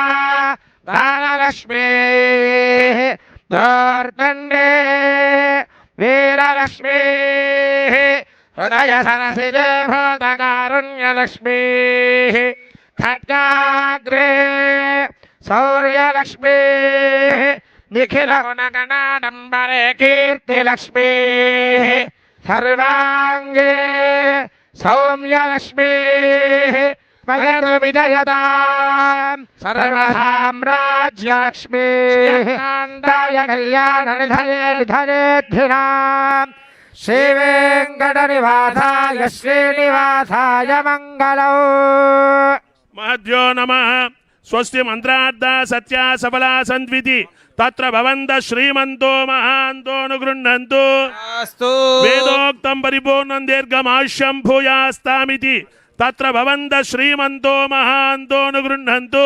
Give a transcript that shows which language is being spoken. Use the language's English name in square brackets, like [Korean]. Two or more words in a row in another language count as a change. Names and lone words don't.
[Sanskrit] दानलक्ष्मीः दोर्दण्डे वीरलक्ष्मीः हृदयसरसिजे भूतकारुण्यलक्ष्मीः खड्गाग्रे शौर्यलक्ष्मीः निखिलगुणगणाडम्बरे कीर्तिलक्ष्मीः सर्वाङ्गे सौम्यलक्ष्मीः पगर्विजयतां सर्वसाम्राज्यलक्ष्मीः कल्याणनिधये निधयेद्धिनां శ్రీవేంకటనివాసాయ శ్రీనివాసాయ మంగళం. మహద్యో నమః. స్వస్తి మంత్రార్థ సత్య సఫలా సంద్వితి తత్ర భవంత శ్రీమంతో మహాంతోను గృహ్ణంతు. వేదోక్తం పరిపూర్ణం దీర్ఘమాష్యం భూయాస్తామితి తత్ర భవంత శ్రీమంతో మహాంతోను గృహ్ణంతు.